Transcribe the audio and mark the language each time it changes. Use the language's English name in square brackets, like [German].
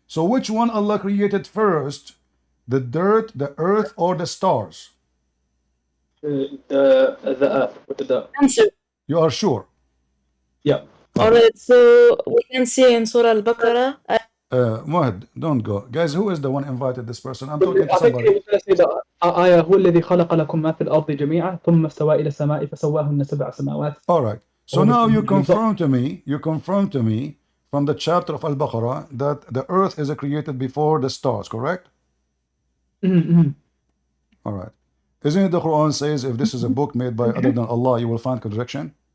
[English] So which one Allah created first? The dirt, the earth, or the stars? The Earth with the dirt. Answer. You are sure? Yeah. Alright, so we can see in Surah Al-Baqarah. Muhammad, don't go. Guys, who is the one invited this person? I'm talking to I think he somebody. was going to say that [Arabic] آية هو الذي خلق لكم ما في الأرض جميعا ثم استوى إلى السماء فسواهن سبع سماوات. [English] All right. So now you confirm to me from the chapter of Al-Baqarah that the earth is created before the stars, correct? Mm-hmm. All right. Isn't it the Quran says if this is a book made by other than Allah, you will find contradiction?